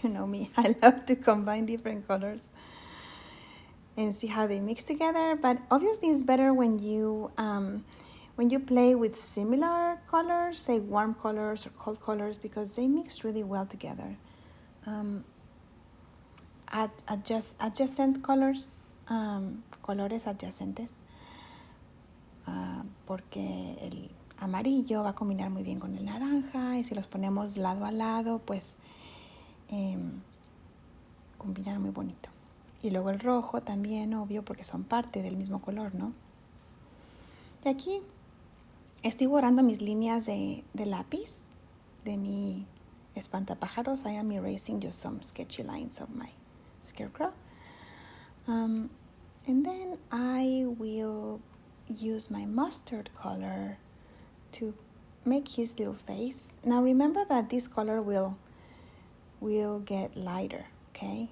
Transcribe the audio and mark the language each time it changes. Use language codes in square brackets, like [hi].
[en] You know me, I love to combine different colors and see how they mix together. But obviously it's better when you play with similar colors, say warm colors or cold colors, because they mix really well together. adjacent colors, [es] colores adyacentes, porque el amarillo va a combinar muy bien con el naranja y si los ponemos lado a lado, pues combinan muy bonito. Y luego el rojo también, obvio, porque son parte del mismo color, ¿no? Y aquí estoy borrando mis líneas de lápiz de mi espantapájaros. [en] I am erasing just some sketchy lines of my scarecrow. And then I will use my mustard color to make his little face. Now remember that this color will get lighter, okay?